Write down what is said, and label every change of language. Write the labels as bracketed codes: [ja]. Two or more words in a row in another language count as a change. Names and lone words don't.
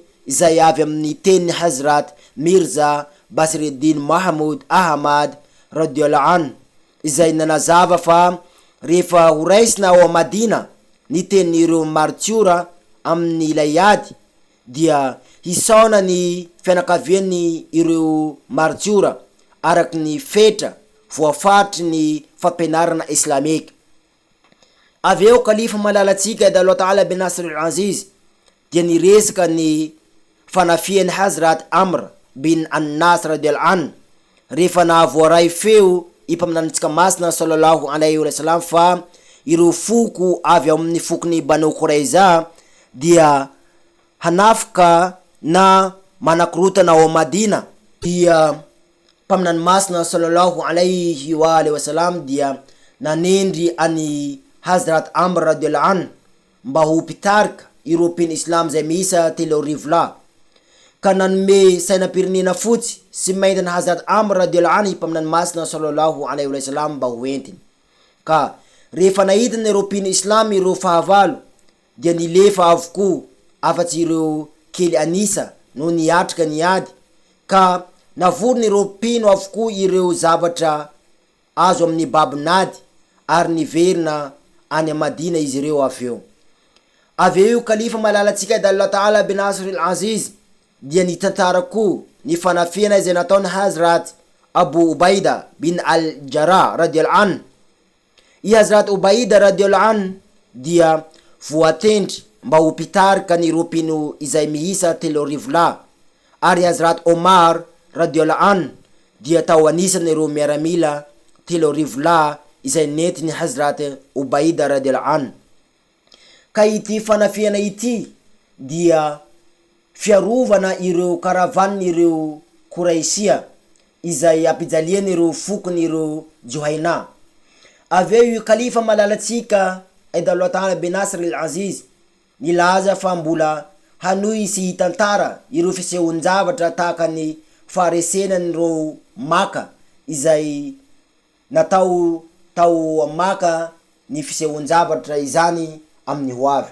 [mg] izay avy amin'ny teny Hazrat Mirza Basreddin Mahmud Ahmad [ar] رضي الله عنه, [mg] izay nanazava fa rehefa horaisina ao Madina ny tenin'ireo martyra amin'ny ilay ady dia hisaona ny fianakavian'ny ireo martyra araky ny fetra voafaritry ny fampianarana islamika. Avy eo kalifa malalatsika [ar] الله تعالى بنصره العزيز [mg] dia niresaka ny fanafian'ny Hazrat Amr bin An-Nas [ar] رضي الله عنه [mg] rehefa nahavoaray feo ipaminanitsika masina [ar] صلى الله عليه وسلم [mg] fa ireo foko avy amin'ny fokon'ny Banu Qurayza dia hanafika na manakorotana ao Madina. Dia mpaminany masina [ar] صلى الله عليه وآله وسلم [mg] dia nanendry any Hazrat Amr [ar] رضي الله عنه [mg] mba ho pitarika ireo mpino islam zay miisa 3,000 ka nanome sainam-pirenena fotsy sy maintana Hazrat Amr [ar] رضي الله عنه [mg] mpaminany masina [ar] صلى الله عليه وسلم [mg] mba ho entiny. Ka rehefa nahitana ireo mpino islam ireo fahavalo dia nilefa avokoa afatsy ireo kely anisa no niatrika niady, ka navorona ireo mpino avokoa ireo zavatra azo amin'ny babinady ary niverina any Madina izy ireo avy eo. Avy eo kalifa malalatsika [ar] الله تعالى بنصره العزيز [mg] dia nitantara koa ny fanafiana izay nataony Hazrat Abu Ubaida bin Al-Jarrah [ar] رضي الله عنه. [mg] I Hazrat Ubaida [ar] رضي الله عنه [mg] dia voatendry mba ho pitarika ny ropino izay miisa 3,000 ary Hazrat Omar [ar] رضي الله عنه [mg] dia tao anisany ireo miaramila 3,000 izay nentiny Hazrat Ubaida [ar] رضي الله عنه. [mg] Ka ity fanafiana ity dia fiarovana ireo karavanny ireo Quraisia izay ampijaliany ireo fokony ireo Juhaina. Avy eo kalifa malalatsika [ar] الله تعالى بنصره العزيز [mg] nilaza fa mbola hanoy sy hitantara ireo fisehon-javatra tahaka ny faharesenany ireo Maka izay natao tao Maka ny fisehon-javatra izany amin'ny hoavy.